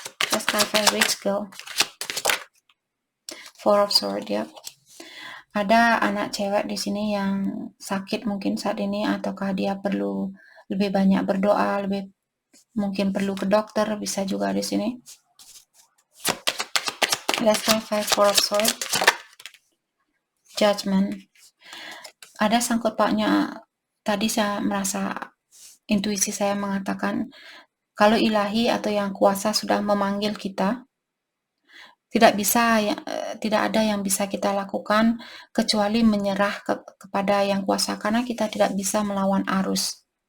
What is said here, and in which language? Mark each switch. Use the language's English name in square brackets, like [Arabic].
[English] Let's clarify rich girl. [Indonesian] Four of Swords, ya. Ada anak cewek di sini yang sakit mungkin saat ini, ataukah dia perlu lebih banyak berdoa, lebih mungkin perlu ke dokter, bisa juga di sini. [English] Let's clarify Four of Swords. [Indonesian] Judgment. Ada sangkut pautnya. Tadi saya merasa intuisi saya mengatakan kalau ilahi atau yang kuasa sudah memanggil kita, tidak ada yang bisa kita lakukan kecuali menyerah kepada yang kuasa, karena kita tidak bisa melawan arus.